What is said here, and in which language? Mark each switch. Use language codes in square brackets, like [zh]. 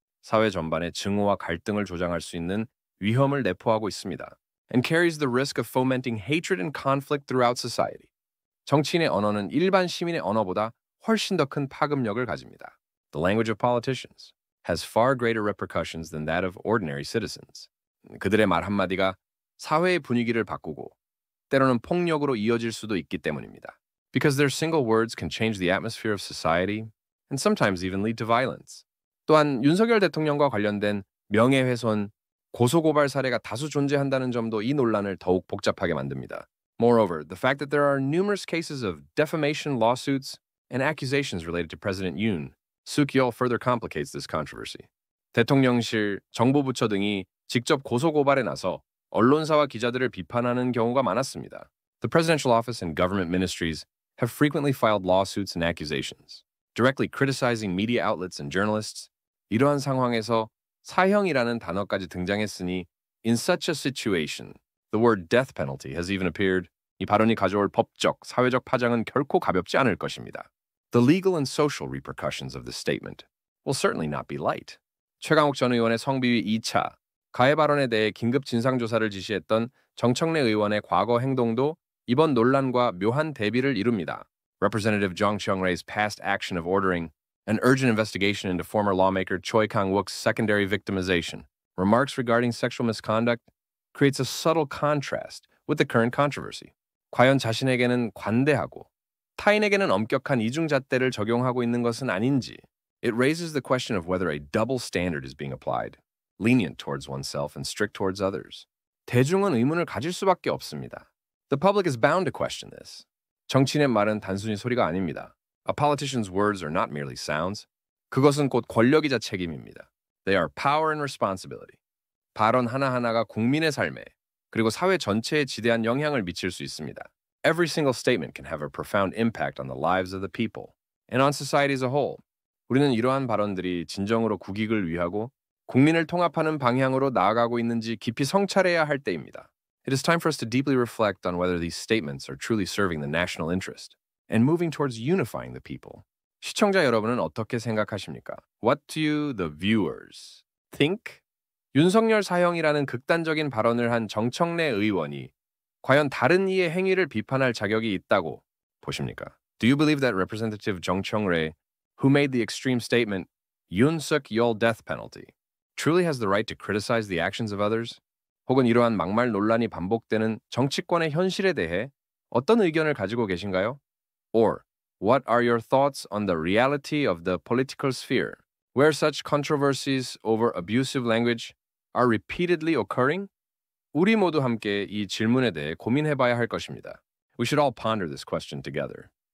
[ko] 사회 전반에 증오와 갈등을 조장할 수 있는 위험을 내포하고 있습니다. [en] And carries the risk of fomenting hatred and conflict throughout society. [ko] 정치인의 언어는 일반 시민의 언어보다 훨씬 더 큰 파급력을 가집니다. [en] The language of politicians has far greater repercussions than that of ordinary citizens. [ko] 그들의 말 한마디가 사회의 분위기를 바꾸고 때로는 폭력으로 이어질 수도 있기 때문입니다. [en] Because their single words can change the atmosphere of society and sometimes even lead to violence. [ko] 또한 윤석열 대통령과 관련된 명예훼손, 고소고발 사례가 다수 존재한다는 점도 이 논란을 더욱 복잡하게 만듭니다. [en] Moreover, the fact that there are numerous cases of defamation lawsuits and accusations related to President Yoon Suk-yeol further complicates this controversy. [ko] 대통령실, 정보부처 등이 직접 고소고발에 나서 언론사와 기자들을 비판하는 경우가 많았습니다. [en] The presidential office and government ministries have frequently filed lawsuits and accusations, directly criticizing media outlets and journalists. [ko] 이러한 상황에서 사형이라는 단어까지 등장했으니 [en] in such a situation, the word death penalty has even appeared. [ko] 이 발언이 가져올 법적, 사회적 파장은 결코 가볍지 않을 것입니다. [en] The legal and social repercussions of this statement will certainly not be light. [ko] 최강욱 전 의원의 성비위 2차 가해 발언에 대해 긴급 진상조사를 지시했던 정청래 의원의 과거 행동도 이번 논란과 묘한 대비를 이룹니다. [en] Representative Jung Kyung-rae's past action of ordering an urgent investigation into former lawmaker Choi Kang-wook's secondary victimization, remarks regarding sexual misconduct, creates a subtle contrast with the current controversy. [ko] 과연 자신에게는 관대하고 타인에게는 엄격한 이중잣대를 적용하고 있는 것은 아닌지. [en] It raises the question of whether a double standard is being applied, lenient towards oneself and strict towards others. [ko] 대중은 의문을 가질 수밖에 없습니다. [en] The public is bound to question this. [ko] 정치인의 말은 단순히 소리가 아닙니다. [en] A politician's words are not merely sounds. [ko] 그것은 곧 권력이자 책임입니다. [en] They are power and responsibility. [ko] 발언 하나하나가 국민의 삶에 그리고 사회 전체에 지대한 영향을 미칠 수 있습니다. [en] Every single statement can have a profound impact on the lives of the people and on society as a whole. [ko] 우리는 이러한 발언들이 진정으로 국익을 위하고 국민을 통합하는 방향으로 나아가고 있는지 깊이 성찰해야 할 때입니다. [en] It is time for us to deeply reflect on whether these statements are truly serving the national interest and moving towards unifying the people. [ko] 시청자 여러분은 어떻게 생각하십니까? [en] What do you, the viewers, think? [ko] 윤석열 사형이라는 극단적인 발언을 한 정청래 의원이 과연 다른 이의 행위를 비판할 자격이 있다고 보십니까? [en] Do you believe that Representative Jung Chong-rae, who made the extreme statement, Yoon Suk-yeol death penalty, truly has the right to criticize the actions of others? [ko] 혹은 이러한 막말 논란이 반복되는 정치권의 현실에 대해 어떤 의견을 가지고 계신가요? [en] Or, what are your thoughts on the reality of the political sphere, where such controversies over abusive language are repeatedly occurring? [ko] 우리 모두 함께 이 질문에 대해 고민해봐야 할 것입니다. [en] We should all ponder this question together.